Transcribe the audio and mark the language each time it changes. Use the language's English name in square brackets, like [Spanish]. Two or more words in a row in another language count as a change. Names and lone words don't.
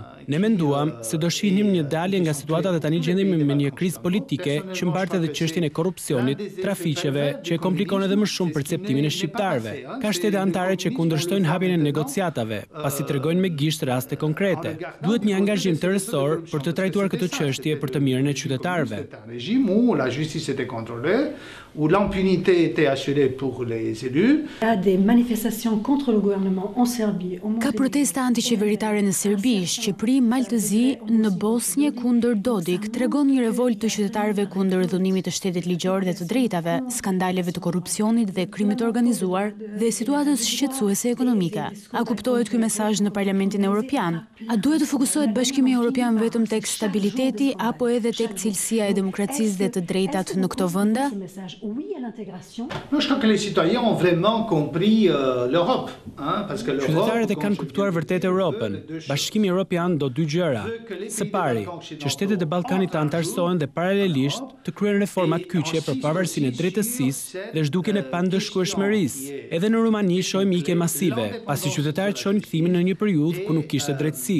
[Albanian] Ne menduam se do shihnim një dalje nga situata dhe tani gjendemi me një krizë politike që mbarte edhe çështjen e korrupsionit, trafiqeve, që e komplikon edhe më shumë perceptimin e shqiptarëve. Ka shtete anëtare që kundërshtojnë hapjen e negociatave, pasi tregojnë me gisht raste konkrete. Duhet një angazhim tërësor për të trajtuar këtë çështje për të mirën e qytetarëve. [French] La justice était contrôlée, où l'impunité était assurée pour les élus. Il y a des manifestations contre le gouvernement en Serbie. [Albanian] Ka protesta antiqeveritare në Serbi, Shqipëri, Maltëzi, në Bosnjë kundër Dodik, tregon një revolt të qytetarëve kundër dhunimit të shtetit ligjor dhe të drejtave, skandaleve të korrupsionit dhe krimit të organizuar dhe situatës shqetësuese ekonomike. A kuptohet ky mesazh në Parlamentin Evropian? A duhet të fokusohet Bashkimi Evropian vetëm tek stabiliteti apo edhe tek cilësia e demokracisë dhe të drejtat në këto vende? [French] Je crois que les citoyens ont vraiment compris l'Europe, parce que [Albanian] qytetarët e kanë kuptuar vërtet Europën. Bashkimi Evropian do dy gjëra. Së pari, që shtetet e Ballkanit të antarësohen dhe paralelisht të kryejnë reforma të kyçe për pavarësinë e drejtësisë dhe zhdukjen e pandëshkueshmërisë. Edhe në Rumani shohim ikje masive, pasi qytetarët shohin kthimin në një periudhë ku nuk kishte drejtësi.